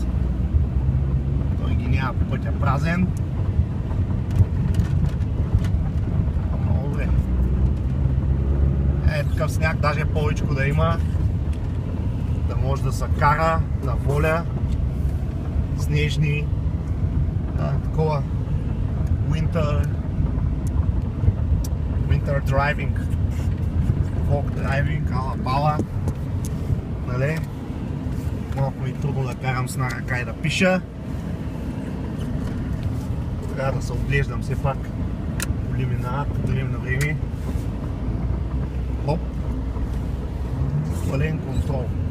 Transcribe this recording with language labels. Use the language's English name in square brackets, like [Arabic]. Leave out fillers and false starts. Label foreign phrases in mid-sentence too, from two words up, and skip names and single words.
[Bulgarian] Той ги няма по пътя празен. Много добре. Такъв сняг, даже повечко да има. Да може да се кара на воля. Снежни. Такова. [English] Winter driving. Folk driving, [Bulgarian] ала бала. Нали? Малко ми трудно да карам с една ръка и да пиша. Трябва да се оглеждам все пак. Коли минават от време на време. Хоп! Пълен контрол.